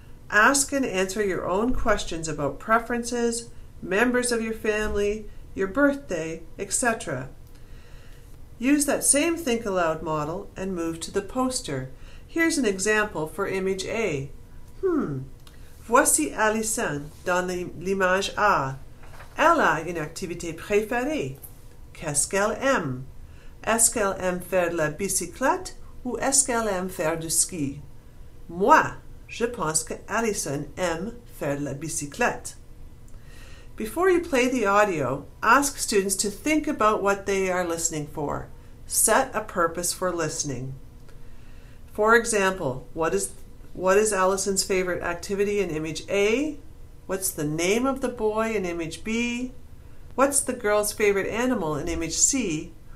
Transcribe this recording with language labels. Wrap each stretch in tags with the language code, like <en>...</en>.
<en>Ask and answer your own questions about preferences, members of your family, your birthday, etc. Use that same think aloud model and move to the poster. Here's an example for image A.</en> <fr>Voici Alison dans l'image A. Elle a une activité préférée. Qu'est-ce qu'elle aime? Est-ce qu'elle aime faire de la bicyclette ou est-ce qu'elle aime faire du ski? Moi, je pense que Alison aime faire de la bicyclette.</fr> <en>Before you play the audio, ask students to think about what they are listening for. Set a purpose for listening. For example, what is Alison's favorite activity in image A? What's the name of the boy in image B? What's the girl's favorite animal in image C?</en>